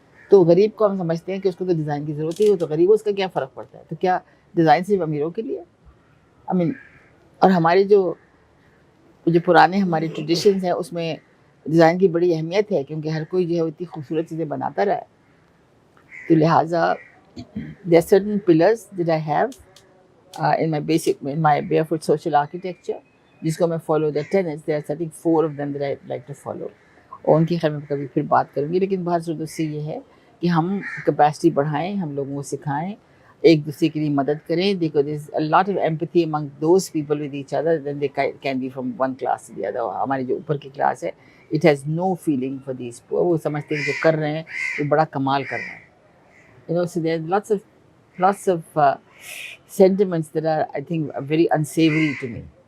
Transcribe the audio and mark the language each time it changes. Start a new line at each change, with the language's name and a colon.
Hindi: तो गरीब को हम समझते हैं कि उसको तो डिज़ाइन की ज़रूरत ही हो, तो गरीब उसका क्या फ़र्क पड़ता है. तो क्या डिज़ाइन सिर्फ अमीरों के लिए?
English: I mean,
Hindi: और हमारे जो जो पुराने हमारे ट्रेडिशंस हैं उसमें डिज़ाइन की बड़ी अहमियत है, क्योंकि हर कोई जो है इतनी खूबसूरत चीज़ें बनाता रहा है. तो लिहाजा
English: there are certain pillars that I have in my barefoot social architecture,
Hindi: जिसको मैं
English: follow the tenets. There are I think 4 of them that I like to follow.
Hindi: और उनकी खैर मैं कभी फिर बात करूँगी, लेकिन बाहर सूरत से ये है कि हम कैपेसिटी बढ़ाएं, हम लोगों को सिखाएं, एक दूसरे के लिए मदद करें. देखो,
English: there's a lot of empathy among those people with each other, then they can be from one class to the other.
Hindi: हमारी जो ऊपर की क्लास है,
English: it has no feeling for these poor.
Hindi: वो समझते हैं जो कर रहे हैं वो बड़ा कमाल कर रहे हैं.
English: You know, so there's lots of sentiments that are, I think, very unsavory to me.